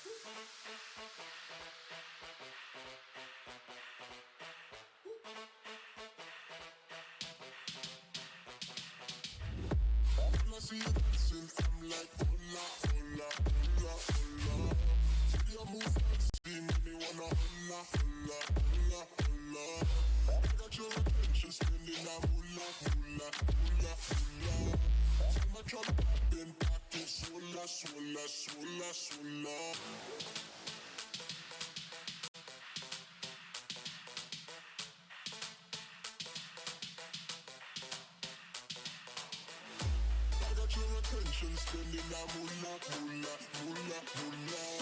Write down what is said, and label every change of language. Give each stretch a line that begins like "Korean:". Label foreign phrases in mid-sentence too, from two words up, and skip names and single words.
English: When I see you dancing, I'm like,
Spanish: hola, hola, hola, hola.
English: See you move fancy, make me wanna
Spanish: hola, hola, hola, hola.
English: I got your attention, spending a hula, hula, hula, hula. So much I'm popping, pocket, sola, sola, sola, sola. I got your attention, spending a moolah, moolah, moolah, moolah.